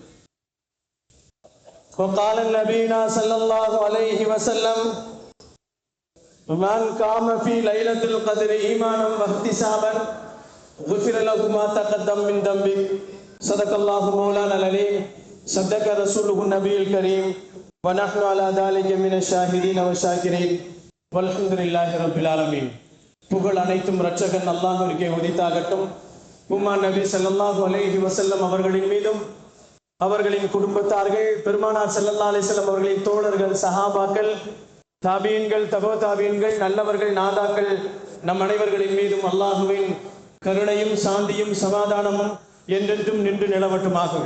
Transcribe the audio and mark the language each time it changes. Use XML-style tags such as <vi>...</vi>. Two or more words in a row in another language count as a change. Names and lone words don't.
<ar>وقال النبينا صلى الله عليه وسلم: من قام في ليلة القدر إيمانا واحتسابا غفر له ما تقدم من ذنبه. صدق الله مولانا العليم صدق رسوله النبي الكريم ونحن على ذلك من الشاهدين والشاكرين والحمد لله رب العالمين.</ar> <ta>புகழ் அனைத்தும் இரட்சகன் அல்லாஹ்விற்கே உரித்தாகட்டும். உம்மா நபி</ta> <ar>صلى الله عليه وسلم</ar> <ta>அவர்களின் மீதும் அவர்களின் குடும்பத்தார்கள், பெருமானார்</ta> <ar>صلى الله عليه وسلم</ar> <ta>அவர்களின் தோழர்கள், சஹாபாக்கள், தாபீன்கள், தபோ தாபீன்கள், நல்லவர்கள், நாதாக்கள், நம் அனைவர்களின் மீதும் அல்லாஹுவின் கருணையும் சாந்தியும் சமாதானமும் என்றென்றும் நின்று நிலவட்டுமாகுக.</ta>